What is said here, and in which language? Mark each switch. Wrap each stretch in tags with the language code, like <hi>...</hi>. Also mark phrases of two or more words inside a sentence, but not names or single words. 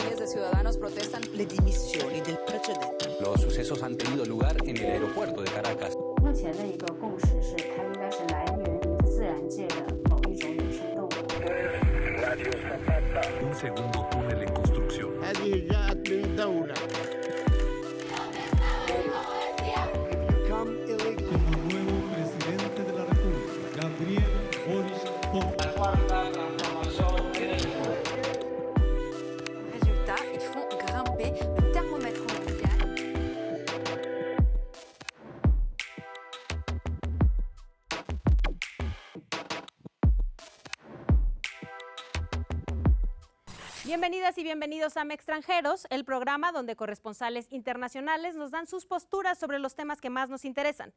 <es>ciudadanos protestan</es> <it>le dimissioni del precedente.</it> <es>Los sucesos han tenido lugar en el aeropuerto de Caracas.</es> <zh>目前的一个共识是，它应该是来源于自然界的某一种野生动物。</zh> <es>Un segundo túnel en construcción.</es> <ar>هذه جاءت من دولة.</ar> <es>Como nuevo presidente de la República, Gabriel Boric</es> <fr>Résultat, ils font grimper le thermomètre mondial.</fr> <es>Bienvenidas y bienvenidos a Extranjeros, el programa donde corresponsales internacionales nos dan sus posturas sobre los temas que más nos interesan.</es>